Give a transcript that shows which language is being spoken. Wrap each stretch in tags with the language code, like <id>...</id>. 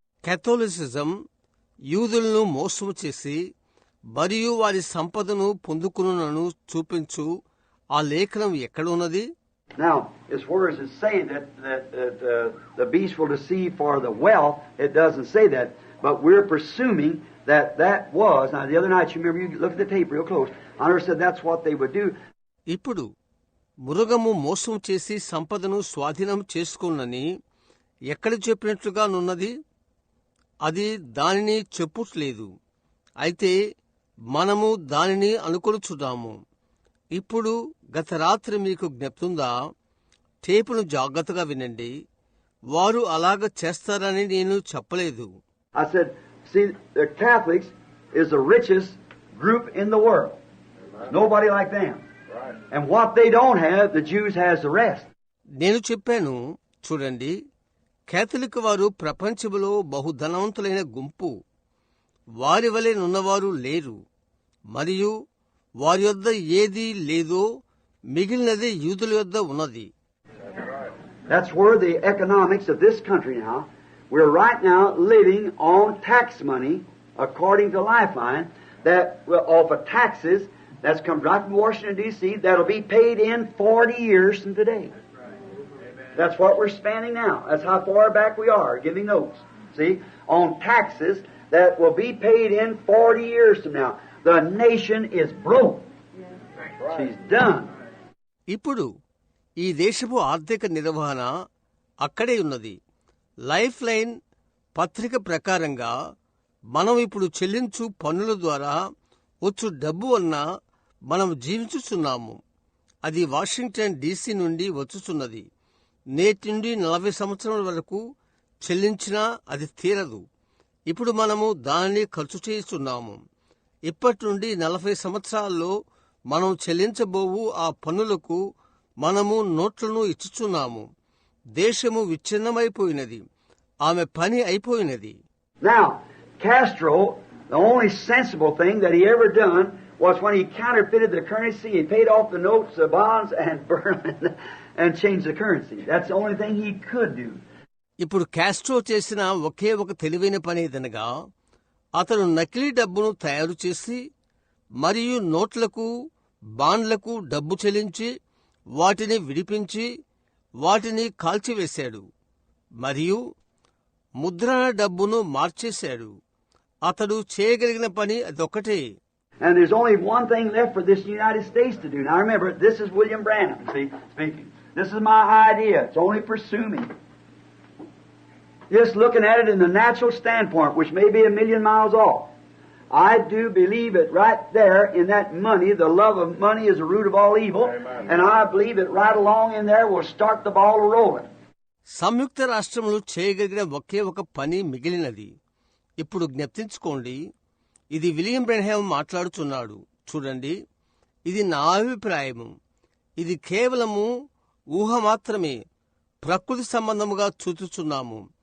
<te>కేథోలిసిజం యూదులను మోసము చేసి మరియు వారి సంపదను పొందుకునునను చూపించు ఆ లేఖనం ఎక్కడ ఉన్నది?</te> <en>Now, as far as it saying that the beast will deceive for the wealth, it doesn't say that. But we're presuming that was. Now, the other night, you remember, you look at the tape real close. I understood that's what they would do.</en> <te>ఇప్పుడు మృగము మోసం చేసి సంపదను స్వాధీనం చేసుకున్నని ఎక్కడ చెప్పినట్లుగానున్నది? అది దానిని చెప్పుట్లేదు. అయితే మనము దానిని అనుకొనుచున్నాము. ఇప్పుడు గత రాత్రి మీకు జ్ఞప్తుందా? టేపును జాగ్రత్తగా వినండి. వారు అలాగ చేస్తారని నేను చెప్పలేదు.</te> <en>I said, see, the Catholics is the richest group in the world. Nobody like them. And what they don't have, the Jews has the rest.</en> <te>నేను చెప్పాను, చూడండి, కేథలిక్ వారు ప్రపంచంలో బహుధనవంతులైన గుంపు. వారి వలె నున్నవారు లేరు. మరియు వారి యొద్ద ఏది లేదో మిగిలినది యూదుల యొద్ద ఉన్నది.</te> <en>That's where the economics of this country now, we're right now living on tax money, according to Lifeline, that off of taxes that's come right from Washington, D.C., that'll be paid in 40 years from today. That's what we're spending now. That's how far back we are, giving notes. See, on taxes that will be paid in 40 years from now. The nation is broke. She's done.</en> <te>ఇప్పుడు ఈ దేశపు ఆర్థిక నిర్వహణ అక్కడే ఉన్నది. Life line పత్రిక ప్రకారంగా మనం ఇప్పుడు చెల్లించు పన్నుల ద్వారా వచ్చు డబ్బు వలన మనం జీవించుచున్నాము. అది వాషింగ్టన్ డీసీ నుండి వచ్చుచున్నది. నేటి నుండి 40 సంవత్సరాల వరకు చెల్లించినా అది తీరదు. ఇప్పుడు మనము దానిని ఖర్చు చేస్తున్నాము. ఇప్పటి నుండి 40 సంవత్సరాల్లో మనం చెల్లించబోవు ఆ పన్నులకు మనము నోట్లను ఇచ్చుచున్నాము. దేశము విచ్ఛిన్నమైపోయినది. ఆమె పని అయిపోయినది.</te> <en>Now, Castro, the only sensible thing that he ever done was when he counterfeited the currency, he paid off the notes, the bonds, and burned them and changed the currency. That's the only thing he could do.</en> <te>ఇప్పుడు Castro చేసిన ఒకే ఒక తెలివైన పని ఏదనగా అతను నకిలీ డబ్బును తయారు చేసి మరియు నోట్లకు బాండ్లకు డబ్బు చెల్లించి వాటిని విడిపించి వాటిని కాల్చివేశాడు మరియు ముద్రణ డబ్బును మార్చేశాడు. అతడు చేయగలిగిన పని అదొక్కటే.</te> <en>And there's only one thing left for this United States to do. Now remember, this is William Branham, see, speaking. This is my idea. It's only presuming. Just looking at it in the natural standpoint, which may be 1,000,000 miles off. I do believe it right there in that money. The love of money is the root of all evil. Amen. And I believe it right along in there will start the ball rolling.</en> <te>సంయుక్త రాష్ట్రములు చేయగలిగిన ఒకే ఒక పని మిగిలినది. ఇప్పుడు జ్ఞప్తించుకోండి, ఇది William Branham మాట్లాడుతున్నాడు. చూడండి, ఇది నా అభిప్రాయము. ఇది కేవలము ఊహ మాత్రమే, ప్రకృతి సంబంధముగా చూచుచున్నాము.</te>